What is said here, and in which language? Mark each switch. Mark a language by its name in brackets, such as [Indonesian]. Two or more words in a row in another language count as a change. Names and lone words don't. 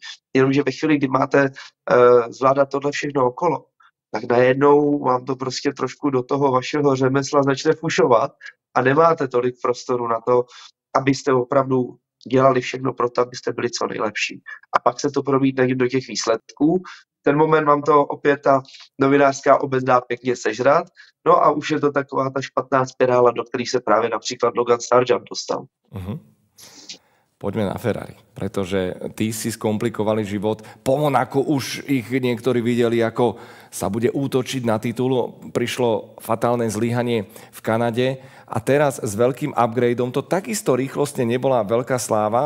[Czech] Jenomže ve chvíli, kdy máte zvládat tohle všechno okolo, tak najednou vám to prostě trošku do toho vašeho řemesla začne fušovat a nemáte tolik prostoru na to, abyste opravdu dělali všechno pro to, abyste byli co nejlepší. A pak se to promítne do těch výsledků. V ten moment vám to opět ta novinářská obec dá pěkně sežrat, no a už je to taková ta špatná spirála, do které se právě například Logan Sargent dostal. Uh-huh. [Slovak] Poďme na Ferrari, pretože tí si skomplikovali život. Po Monaku už ich niektorí videli, ako sa bude útočiť na titul. Prišlo fatálne zlyhanie v Kanade a teraz s veľkým upgradeom to takisto rýchlostne nebola veľká sláva.